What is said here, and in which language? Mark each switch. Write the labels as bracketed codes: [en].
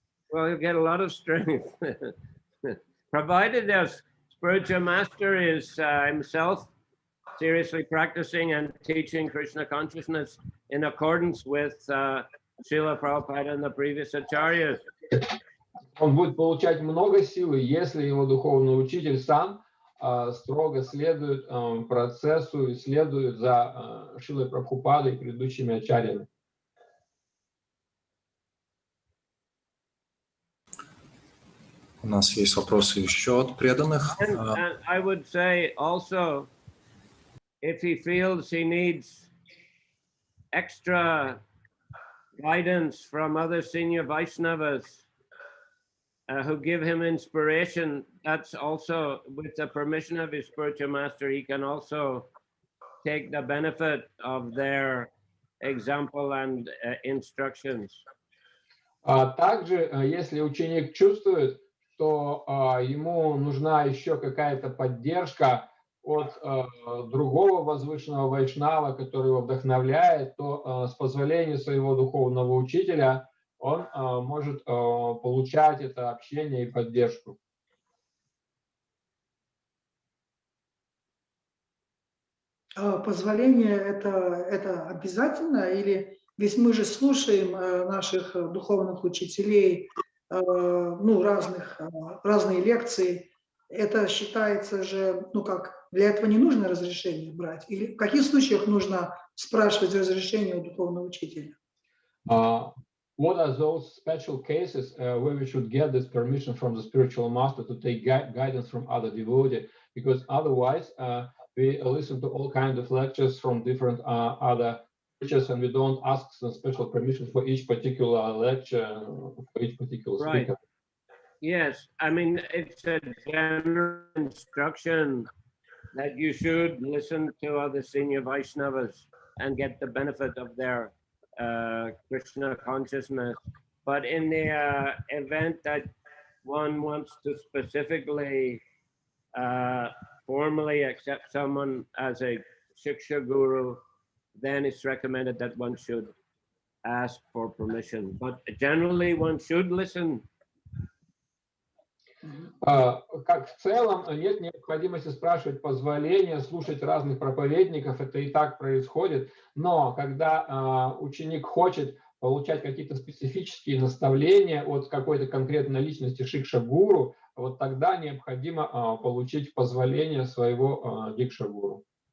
[en] Well, he'll get a lot of strength, provided the spiritual master is himself seriously practicing and teaching Krishna consciousness in accordance with Srila Prabhupada and the previous acharyas. [ru] Он будет получать много силы, если его духовный учитель сам строго следует процессу и следует за Шрилой Прабхупадой и предыдущими ачарьями. У нас есть вопросы еще от преданных. [en] And I would say also, if he feels he needs extra guidance from other senior Vaishnavas who give him inspiration, that's also with the permission of his spiritual master, he can also take the benefit of their example and instructions. [ru] Также, если ученик чувствует, что ему нужна еще какая-то поддержка от другого возвышенного вайшнава, который его вдохновляет, то с позволения своего духовного учителя он может получать это общение и поддержку. Позволение это обязательно, или ведь мы же слушаем наших духовных учителей, ну, разные лекции, это считается же, ну как, для этого не нужно разрешение брать? Или в каких случаях нужно спрашивать разрешение у духовного учителя? [en] What are those special cases where we should get this permission from the spiritual master to take guidance from other devotees? Because otherwise, we listen to all kinds of lectures from different other teachers, and we don't ask some special permission for each particular lecture, for each particular speaker. Right. Yes, I mean, it's a general instruction that you should listen to other senior Vaishnavas and get the benefit of their Krishna consciousness. But in the event that one wants to specifically formally accept someone as a Shiksha Guru, then it's recommended that one should ask for permission. But generally one should listen. [ru] Как в целом нет необходимости спрашивать позволения, слушать разных проповедников, это и так происходит, но когда ученик хочет получать какие-то специфические наставления от какой-то конкретной личности шикша-гуру, вот тогда необходимо получить позволение своего дикша-гуру.